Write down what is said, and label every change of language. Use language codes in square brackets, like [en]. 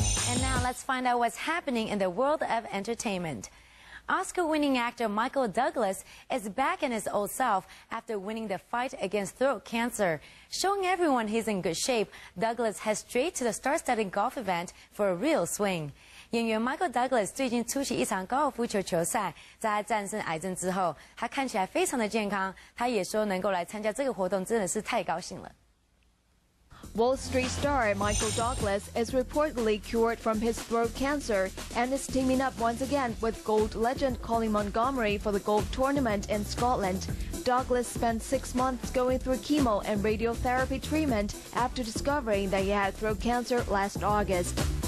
[en] And now let's find out what's happening in the world of entertainment. Oscar-winning actor Michael Douglas is back in his old self after winning the fight against throat cancer. Showing everyone he's in good shape, Douglas heads straight to the star-studded golf event for a real swing. [zh] 演员 Michael Douglas 最近出席一场高尔夫球球赛，在他战胜癌症之后，他看起来非常的健康。他也说能够来参加这个活动真的是太高兴了。 [en] Wall Street star Michael Douglas is reportedly cured from his throat cancer and is teaming up once again with gold legend Colin Montgomerie for the golf tournament in Scotland. Douglas spent 6 months going through chemo and radiotherapy treatment after discovering that he had throat cancer last August.